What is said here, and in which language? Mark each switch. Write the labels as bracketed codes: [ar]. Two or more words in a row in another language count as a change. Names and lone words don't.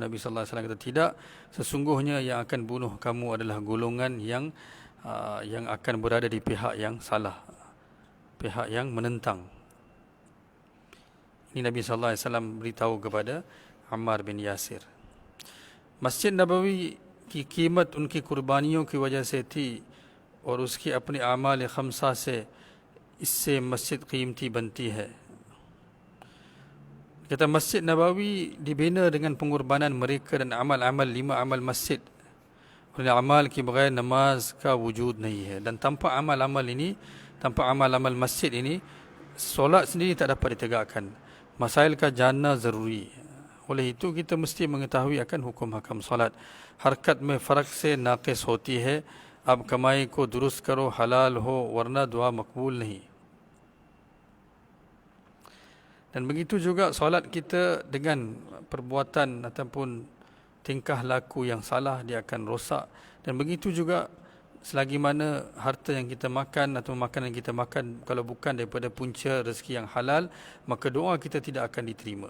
[ms] Nabi [ar] صلى الله عليه وسلم [ms] kata tidak, sesungguhnya yang akan bunuh kamu adalah golongan yang akan berada di pihak yang salah, pihak yang menentang. Ini Nabi [ar] صلى الله عليه وسلم [ms] beritahu kepada Ammar bin Yasir. [hi] Masjid Nabawi की कीमत उनकी कुर्बानियों की वजह से थी और उसकी अपनी आमाल खमसा से इससे मस्जिद कीमती बनती है. [ms] Kata Masjid Nabawi dibina dengan pengorbanan mereka dan amal-amal 5 amal masjid. [hi] Kerana अमल की बग़ैर नमाज़ का वुजूद नहीं है. [ms] Dan tanpa amal-amal ini, tanpa amal-amal masjid ini, solat sendiri tak dapat ditegakkan. [hi] मसाइल का जानना ज़रूरी. [ms] Oleh itu kita mesti mengetahui akan hukum hakam salat. [hi] हरकत में फ़र्क से नाक़िस होती है. अब कमाई को दुरुस्त करो, हलाल हो, वरना दुआ मकबूल नहीं. [ms] Dan begitu juga solat kita dengan perbuatan ataupun tingkah laku yang salah, dia akan rosak. Dan begitu juga selagi mana harta yang kita makan atau makanan yang kita makan kalau bukan daripada punca rezeki yang halal, maka doa kita tidak akan diterima.